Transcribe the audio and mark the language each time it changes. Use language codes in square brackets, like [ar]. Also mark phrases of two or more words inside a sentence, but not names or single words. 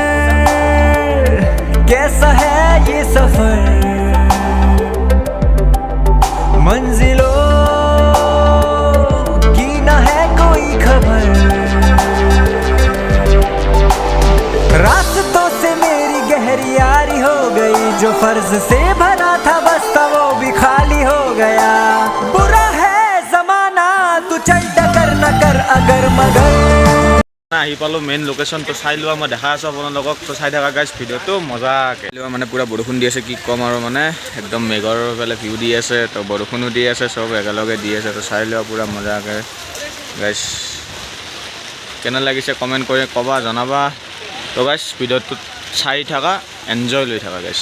[hi] कैसा है ये सफर मंजिलों की न है कोई खबर रास्तों से मेरी गहरी यारी हो गई जो फर्ज से भरा था बस्ता वो भी खाली हो गया बुरा है जमाना तू चल डकर न कर अगर मगर [as] আহি পালো মেইন লোকেশন তো চাই লোৱা মই দেখা আছো আপোনালোকক তো চাই থাকা গাইস ভিডিওটো মজাকে মানে পুৰা বৰষুণ দি আছে কি কম আৰু মানে একদম মেঘৰ ফালে ভিউ দি আছে তো বৰষুণো দি আছে সব একেলগে দি আছে তো চাই লোৱা পুৰা মজাকে গাইস কেনে লাগিছে কমেন্ট কৰি জনাবা তো গাইস ভিডিওটো চাই থাকা এনজয় লৈ থাকা গাইস